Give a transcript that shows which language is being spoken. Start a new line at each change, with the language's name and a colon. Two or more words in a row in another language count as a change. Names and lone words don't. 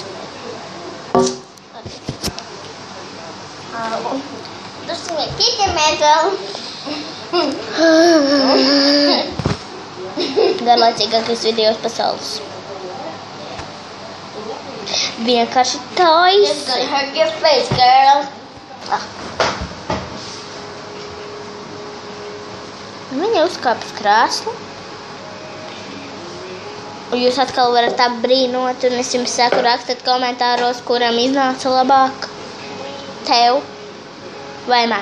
Latvian: Drusciņi ķiķemēt vēl. Garlaicīgākais video pasaules. Vienkārši
English: It's
Latvian: taisi.
English: gonna hurt your face, girl.
Latvian: Viņa uzkāpa uz krēslu. Un jūs atkal varat apbrīnot, un es jums saku, rakstat komentāros, kuram iznāca labāk. Tev vai man?